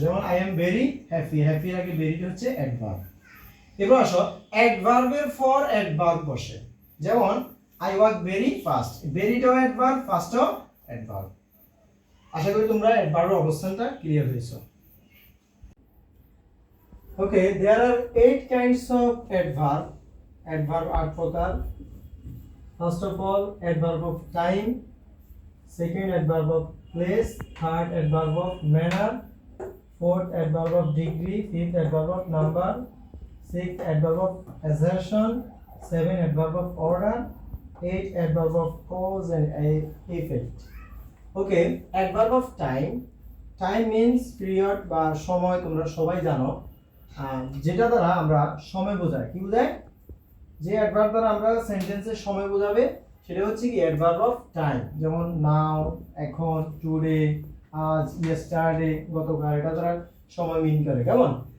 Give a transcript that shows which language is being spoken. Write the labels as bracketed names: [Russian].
[Bangla] যেমন [English] I am very happy, [Bangla] হ্যাপির আগে ভেরিটা হচ্ছে অ্যাডভার্ব। এবার আসো অ্যাডভার্বের পর অ্যাডভার্ব বসে। যেমন [English] I walk very fast, [Bangla] ভেরিটাও adverb, ফাস্টও adverb. আশা করি তোমরা অ্যাডভার্বের অবস্থানটা ক্লিয়ার হয়েছে। [English] Okay, there are 8 kinds of adverb. [Bangla] Adverb 8 প্রকার। [English] First of all, adverb of time, second adverb of place, third adverb of manner, fourth adverb of degree, fifth adverb of number, sixth adverb of assertion, seventh adverb of order, eighth adverb of cause and effect. Okay, adverb of time. Time means period [Bangla] বা সময়, তোমরা সবাই জানো। যেটা দ্বারা আমরা সময় বোঝাই। কি বোঝায়? যে অ্যাডভার্ব দ্বারা আমরা সেন্টেন্সের সময় বোঝাবে সেটা হচ্ছে কি অ্যাডভার্ব অফ টাইম। যেমন নাও, এখন, টুডে, আজ, ইয়েস্টারডে, গতকাল, এটা দ্বারা সময় মিন করে। কেমন?